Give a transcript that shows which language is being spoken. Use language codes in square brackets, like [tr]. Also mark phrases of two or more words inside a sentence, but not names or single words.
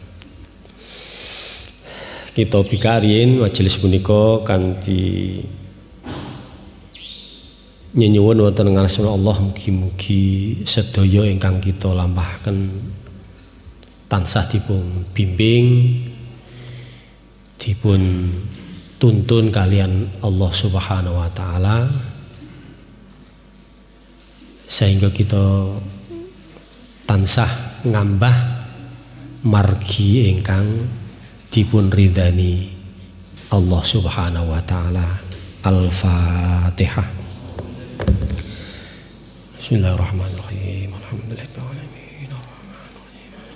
[jv] Kita bikarin majelis punika kanthi nyuwun wonten ngarsa Allah, mugi-mugi sedaya ingkang kita lampahaken tansah dipun bimbing, dipun tuntun kalian Allah [ar] سبحانه وتعالى, [jv] sehingga kita tansah ngambah margi ingkang dipun ridani Allah [ar] سبحانه وتعالى. Al-Fatihah. Bismillahirrahmanirrahim. الحمد لله رب العالمين. الرحمن الرحيم.